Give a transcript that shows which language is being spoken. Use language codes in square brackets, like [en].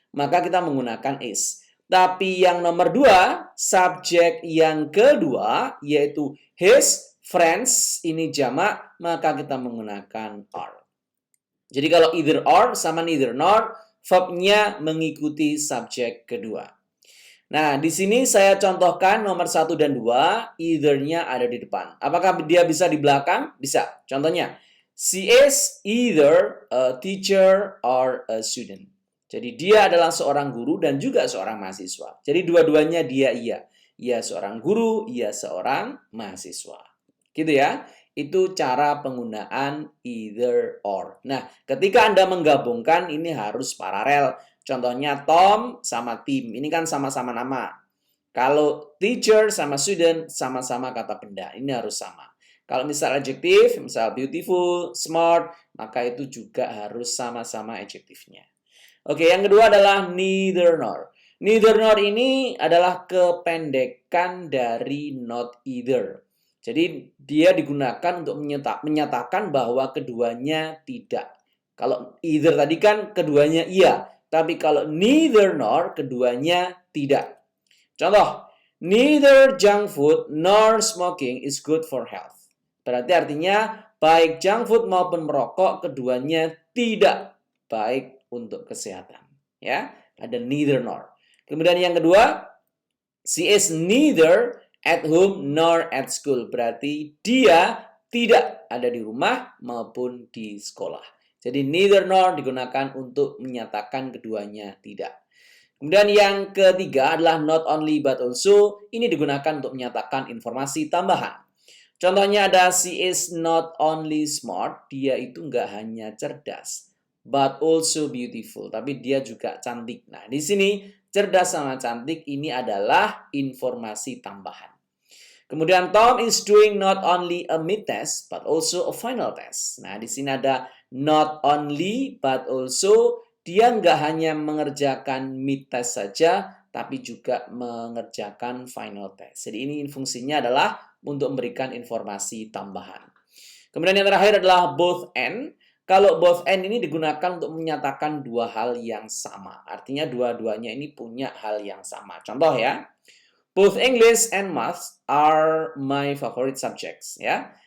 [id] Maka kita menggunakan is. Tapi yang nomor 2, subjek yang kedua yaitu his friends ini jamak, maka kita menggunakan are. Jadi kalau either or sama neither nor, verbnya mengikuti subjek kedua. Nah, di sini saya contohkan nomor 1 dan 2, either-nya ada di depan. Apakah dia bisa di belakang? Bisa. [en] Contohnya, she is either a teacher or a student. [id] Jadi dia adalah seorang guru dan juga seorang mahasiswa. Jadi dua-duanya dia iya. Ia seorang guru, ia seorang mahasiswa. Gitu ya. Itu cara penggunaan either or. Nah, ketika Anda menggabungkan ini harus paralel. Contohnya Tom sama Tim. Ini kan sama-sama nama. Kalau teacher sama student sama-sama kata benda. Ini harus sama. Kalau misal adjektif, misal beautiful, smart, maka itu juga harus sama-sama adjektifnya. Oke, yang kedua adalah neither nor. Neither nor ini adalah kependekan dari not either. Jadi dia digunakan untuk menyatakan bahwa keduanya tidak. Kalau either tadi kan keduanya iya, tapi kalau neither nor keduanya tidak. [en] Contoh, neither junk food nor smoking is good for health. [id] Berarti artinya baik junk food maupun merokok keduanya tidak baik untuk kesehatan. Ya, ada [en] neither nor. [id] Kemudian yang kedua, [en] she is neither at home nor at school. [id] Berarti dia tidak ada di rumah maupun di sekolah. Jadi neither nor digunakan untuk menyatakan keduanya tidak. Kemudian yang ketiga adalah not only but also. Ini digunakan untuk menyatakan informasi tambahan. Contohnya ada [en] she is not only smart. [id] Dia itu nggak hanya cerdas, [en] but also beautiful. [id] Tapi dia juga cantik. Nah, di sini cerdas sama cantik ini adalah informasi tambahan. [en] Kemudian Tom is doing not only a mid test but also a final test. [id] Nah, di sini ada not only but also. Dia nggak hanya mengerjakan mid test saja, tapi juga mengerjakan final test. Jadi ini fungsinya adalah untuk memberikan informasi tambahan. Kemudian yang terakhir adalah both and. Kalau both and ini digunakan untuk menyatakan dua hal yang sama. Artinya dua-duanya ini punya hal yang sama. Contoh ya. [en] Both English and Math are my favorite subjects, ya.